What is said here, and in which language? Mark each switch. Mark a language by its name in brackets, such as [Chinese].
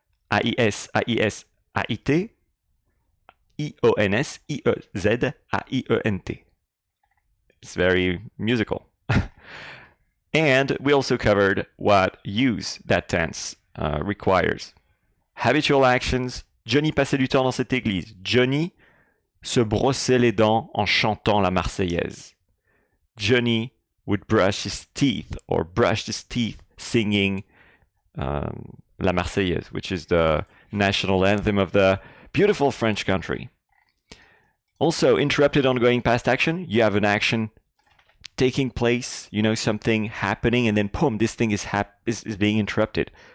[French] AIS, AIS, AIT, IONS, IEZ, AIENT. [English] It's very musical. And we also covered what use that tense requires. Habitual actions. [French] Johnny passait du temps dans cette église. Johnny se brossait les dents en chantant la Marseillaise. [English] Johnny would brush his teeth singing La Marseillaise, which is the national anthem of the beautiful French country. Also, interrupted ongoing past action. You have an action taking place, something happening, and then boom, this thing is being interrupted.